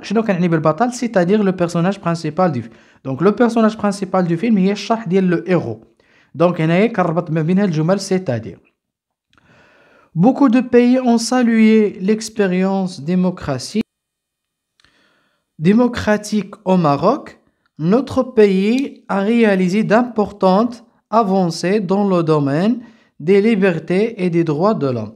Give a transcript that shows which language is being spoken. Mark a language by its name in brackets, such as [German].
[Arabic] شنو كنعني بالبطل؟ [French] c'est-à-dire le personnage principal du film. donc le personnage principal du film [Arabic] هي الشرح ديال [French] لو héros. [Arabic] donc هنايا كنربط ما بين هاد الجمل c'est-à-dire. [French] Beaucoup de pays ont salué l'expérience démocratique au Maroc. Notre pays a réalisé d'importantes avancées dans le domaine des libertés et des droits de l'homme.